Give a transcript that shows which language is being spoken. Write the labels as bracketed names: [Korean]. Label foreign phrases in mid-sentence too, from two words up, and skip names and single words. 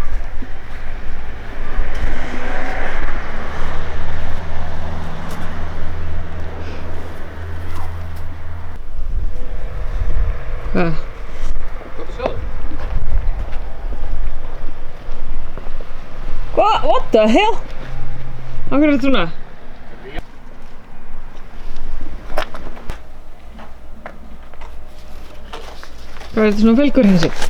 [Icelandic] Hvað? Gott að sjá þig. Hvað? [English] What the hell? [Icelandic] Af hverju er þetta svona? Hvað er þetta svona fylgur þessi?